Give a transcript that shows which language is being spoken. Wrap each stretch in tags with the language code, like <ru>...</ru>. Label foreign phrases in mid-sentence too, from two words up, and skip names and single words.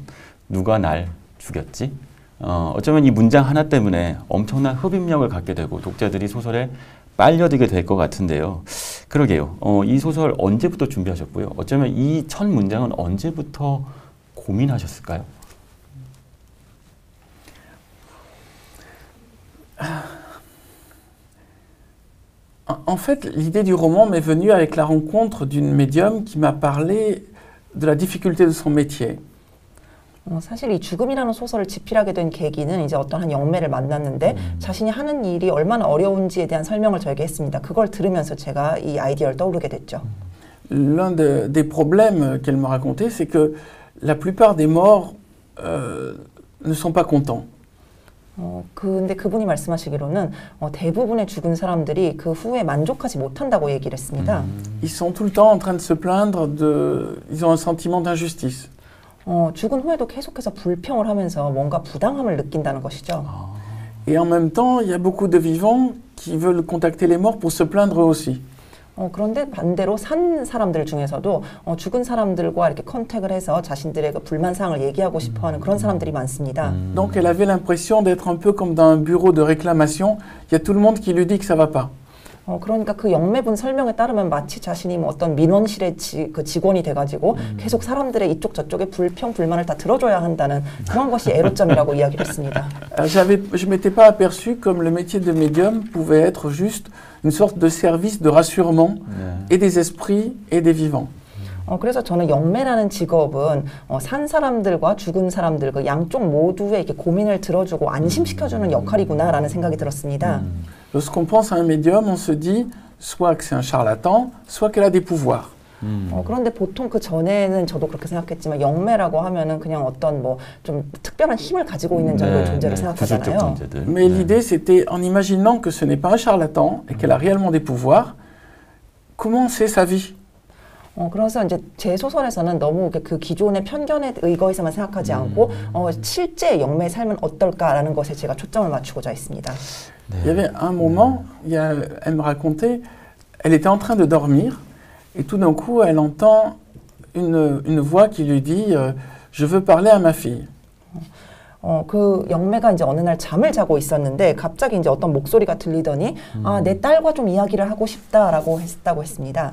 <ko>누가 날 죽였지? 어쩌면 이 문장 하나 때문에 엄청난 흡입력을 갖게 되고 독자들이 소설에 빨려들게 될 것 같은데요. 그러게요. 이 소설 언제부터 준비하셨고요? 어쩌면 이 첫 문장은 언제부터 고민하셨을까요?</ko> <fr>En fait, l'idée du roman m'est venue avec la rencontre d'une médium qui m'a parlé de la difficulté de son métier.</fr> <ko>사실 이 죽음이라는 소설을 집필하게 된 계기는 이제 어떤 한 영매를 만났는데 자신이 하는 일이 얼마나 어려운지에 대한 설명을 저에게 했습니다. 그걸 들으면서 제가 이 아이디어를 떠오르게 됐죠.</ko> <fr>L'un des problèmes qu'elle me racontait, c'est que la plupart des morts ne sont pas contents.</fr> <ko>근데 그분이 말씀하시기로는 대부분의 죽은 사람들이 그 후에 만족하지 못한다고 얘기를 했습니다.</ko> <fr>Ils sont tout le temps en train de se plaindre ils ont un sentiment d'injustice.</fr> <ko>죽은 후에도 계속해서 불평을 하면서 뭔가 부당함을 느낀다는 것이죠.</ko> <fr>Et en même temps, il y a beaucoup de vivants qui veulent contacter les morts pour se plaindre eux aussi.</fr> <ko>그런데 반대로 산 사람들 중에서도 죽은 사람들과 이렇게 컨택을 해서 자신들의 그 불만사항을 얘기하고 싶어하는 그런 사람들이 많습니다.</ko> <fr>Donc elle avait l'impression d'être un peu comme dans un bureau de réclamation. Il y a tout le monde qui lui dit que ça va pas.</fr> <ko>그러니까 그 영매분 설명에 따르면 마치 자신이 뭐 어떤 민원실의 그 직원이 돼가지고 계속 사람들의 이쪽 저쪽의 불평 불만을 다 들어줘야 한다는 그런 것이 애로점이라고 이야기를 했습니다.</ko> <fr>Je m'étais pas aperçu comme le métier de médium pouvait être juste une sorte de service de rassurement et des esprits et des vivants.</fr> <ko>그래서 저는 영매라는 직업은 산 사람들과 죽은 사람들 그 양쪽 모두의 이렇게 고민을 들어주고 안심시켜주는 역할이구나라는 생각이 들었습니다.</ko> <fr>Lorsqu'on pense à un médium, on se dit soit que c'est un charlatan, soit qu'elle a des pouvoirs.</fr> <ko>그런데 보통 그 전에는 저도 그렇게 생각했지만 영매라고 하면은 그냥 어떤 뭐 좀 특별한 힘을 가지고 있는 정도의 존재로 생각하잖아요.</ko> <fr>Mais l'idée c'était en imaginant que ce n'est pas un charlatan et qu'elle a réellement des pouvoirs, comment c'est sa vie?</fr> <ko>그래서 이제 제 소설에서는 너무 그 기존의 편견에 의거해서만 생각하지 않고 실제 영매의 삶은 어떨까라는 것에 제가 초점을 맞추고자 했습니다.</ko> <fr>Il y avait un moment, elle me racontait, elle était en train de dormir et tout d'un coup elle entend une voix qui lui dit je veux parler à ma fille.</fr> <ko>그 영매가 이제 어느 날 잠을 자고 있었는데 갑자기 이제 어떤 목소리가 들리더니 아, 내 딸과 좀 이야기를 하고 싶다라고 했다고 했습니다.</ko>